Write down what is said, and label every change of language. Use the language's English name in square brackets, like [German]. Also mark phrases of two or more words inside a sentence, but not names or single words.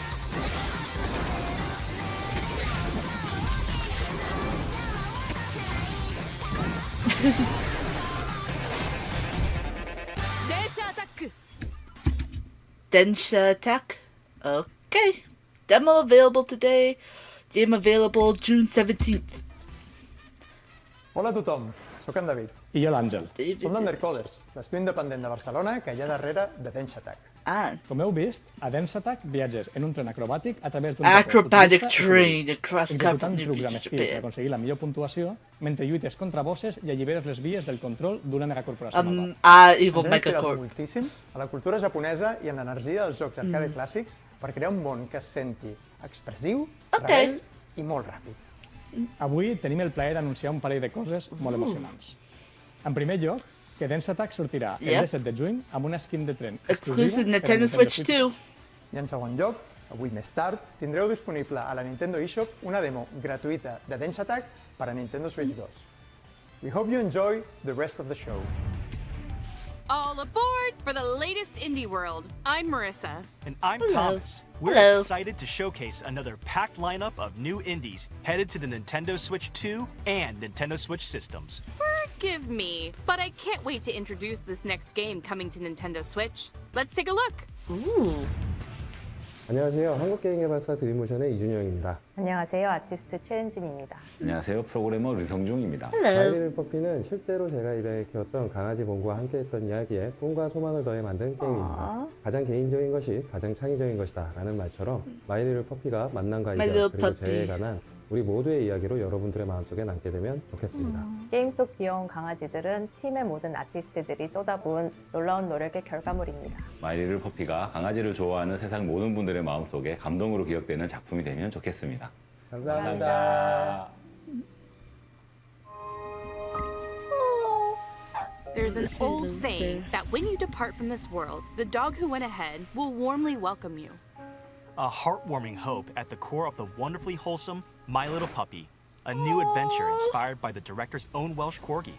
[English] Densha Attack? Okay. Demo available today. Game available June 17th. [Catalan] Hola a tothom, sóc en David. I jo l'Àngel. Som d'Undercoders, l'estudi independent de Barcelona que hi ha darrere de Densha Attack. Ah. Com heu vist, a Dance Attack viatges en un tren acrobàtic a través d'un [English] acrobatic train across [Catalan] executant [English] country [Catalan] trucs amb estil per aconseguir la millor puntuació mentre lluites contra bosses i alliberes les vies del control d'una megacorporació nova. [English] Evil [Catalan] Ens hem inspirat [English] Megacorp. [Catalan] moltíssim a la cultura japonesa i en l'energia dels jocs arcade clàssics per crear un món que es senti expressiu, rebel i molt ràpid. Avui tenim el plaer d'anunciar un parell de coses molt emocionants. En primer lloc, que Dance Attack sortirà el 17 de juny amb una [English] skin de tren Exclusive Nintendo Switch 2. [Catalan] I en segon lloc, avui més tard, tindreu disponible a la Nintendo eShop una demo gratuïta de Densha Attack per a Nintendo Switch 2. [English] We hope you enjoy the rest of the show. All aboard for the latest Indie World. I'm Marissa. And I'm Thomas. We're excited to showcase another packed lineup of new indies headed to the Nintendo Switch 2 and Nintendo Switch systems. Forgive me, but I can't wait to introduce this next game coming to Nintendo Switch. Let's take a look. Ooh. [Korean] 안녕하세요. 한국게임개발사 드림모션의 이준영입니다. 안녕하세요. 아티스트 최은진입니다. 안녕하세요. 프로그래머 류성중입니다. 마이리를 퍼피는 실제로 제가 입양해 키웠던 강아지 봉구와 함께했던 이야기에 꿈과 소망을 더해 만든 게임입니다. 가장 개인적인 것이 가장 창의적인 것이다 라는 말처럼 마이리를 퍼피가 만남과 이별 그리고 재해에 관한 우리 모두의 이야기로 여러분들의 마음속에 남게 되면 좋겠습니다. 게임 속 귀여운 강아지들은 팀의 모든 아티스트들이 쏟아부은 놀라운 노력의 결과물입니다. 마이리를 퍼피가 강아지를 좋아하는 세상 모든 분들의 마음속에 감동으로 기억되는 작품이 되면 좋겠습니다. 감사합니다. [English] There's an old saying that when you depart from this world, the dog who went ahead will warmly welcome you. A heartwarming hope at the core of the wonderfully wholesome My Little Puppy, a new adventure inspired by the director's own Welsh Corgi.